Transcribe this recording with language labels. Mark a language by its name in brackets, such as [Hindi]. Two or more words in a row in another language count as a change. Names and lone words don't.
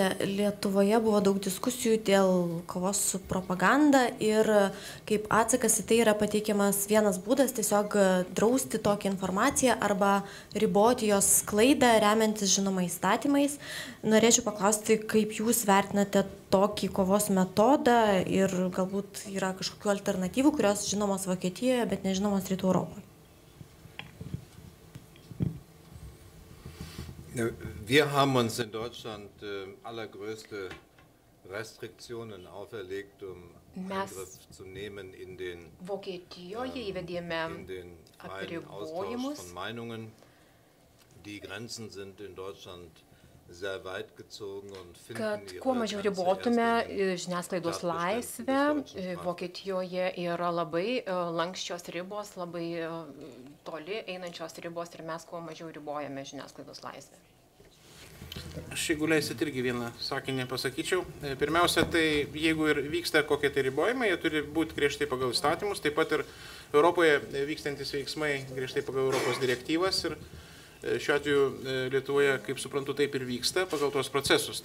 [Lithuanian] Lietuvoje buvo daug diskusijų dėl kovos su propaganda ir kaip atsakas į tai yra pateikiamas vienas būdas tiesiog drausti tokią informaciją arba riboti jos sklaidą, remiantis žinoma įstatymais. Norėčiau paklausti, kaip jūs vertinate tokį kovos metodą ir galbūt yra kažkokių alternatyvų, kurios žinomos Vokietijoje, bet nežinomos Rytų Europoje. [German] Wir haben uns in Deutschland allergrößte Restriktionen auferlegt, Eingriff zu nehmen in den Austausch von Meinungen. Die Grenzen sind in Deutschland sehr weit gezogen und finden [Lithuanian] Kad kuo mažiau ribotume žiniasklaidos laisvę, Vokietijoje yra labai lanksčios ribos, labai toli einančios ribos ir mes kuo mažiau ribojame žiniasklaidos laisvę. Aš jeigu leisit irgi vieną sakinį pasakyčiau. Pirmiausia, tai jeigu ir vyksta kokie tai ribojimai, jie turi būti griežtai pagal įstatymus, taip pat ir Europoje vykstantis veiksmai griežtai pagal Europos direktyvas ir šiuo atveju Lietuvoje, kaip suprantu, taip ir vyksta pagal tuos procesus.